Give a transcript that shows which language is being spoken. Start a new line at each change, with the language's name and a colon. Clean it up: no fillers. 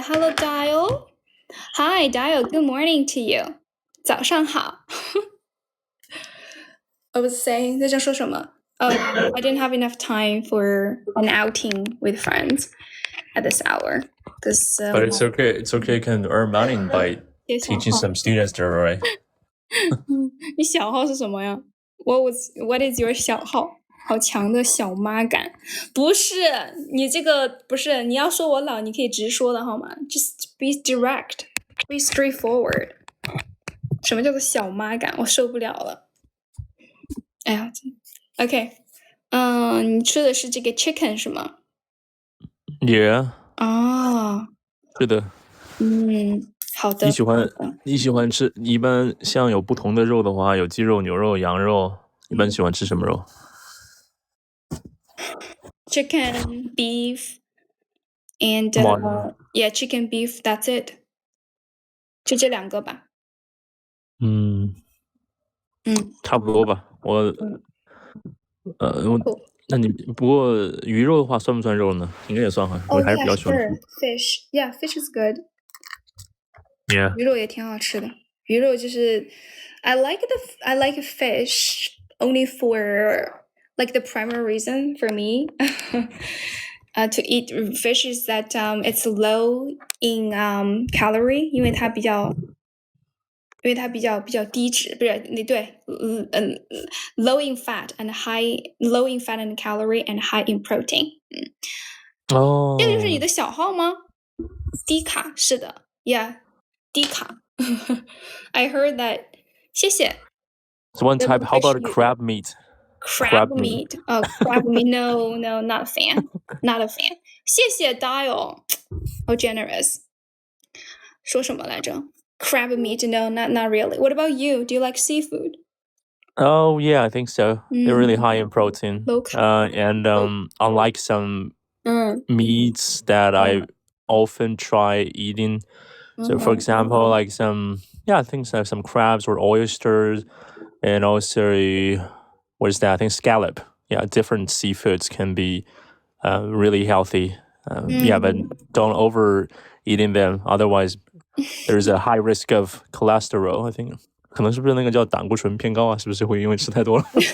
English: Hello, Dial. Hi, Dial. Good morning to you.
Chinese: 早上好。
English: I was saying,
Chinese: 那叫说什么？
English: I didn't have enough time for an outing with friends at this hour. But it's okay. It's okay. You can earn money by teaching some students there, right?
Chinese: 你小号是什么呀 ？
English: What is your
Chinese: 小号？好强的小妈感，不是你这个不是你要说我老，你可以直说的好吗 ？
English: Just be direct, be straightforward.
Chinese: 什么叫做小妈感？我受不了了。哎呀 ，OK， 你吃的是这个 chicken 是吗
English: Yeah. 啊，
Chinese: 是的。好的。你喜欢吃？一般像有不同的肉的话，有鸡肉、牛肉、羊肉，一般喜欢吃什么肉
English: ？Chicken, beef, and yeah, chicken, beef. That's it. 就这2个吧。
Chinese: 差不多吧。那你不过鱼肉的话算不算肉呢？应该也算哈。我还是比较喜欢
English: fish. Yeah, fish is good. Yeah.
Chinese: 鱼肉也挺好吃的。鱼肉就是
English: I like fish only for like the primary reason for me to eat fish is that it's low in calorie，
Chinese: 因为它比较低脂，不是对，
English: low in fat and calorie and high in protein。
Chinese: 哦，这个就是你的小号吗？低卡，是的 ，Yeah， 低卡。
English: I heard that，
Chinese: 谢谢。
English: So one type. How about crab meat? Crab meat. Oh, crab meat. No, not a fan. Not a fan.
Chinese: 谢谢
English: Dial. How generous.
Chinese: 说什么来着？
English: Crab meat? No, not really. What about you? Do you like seafood? Oh yeah, I think so. They're really high in protein. And unlike some meats that I often try eating. So for example, like I think some crabs or oysters, and also what is that? I think scallop. Yeah, different seafoods can be really healthy. Yeah, but don't over eating them. Otherwise, there's a high risk of cholesterol. I think.
Chinese: 可能是不是那个叫胆固醇偏高啊？是不是会因为吃太多了？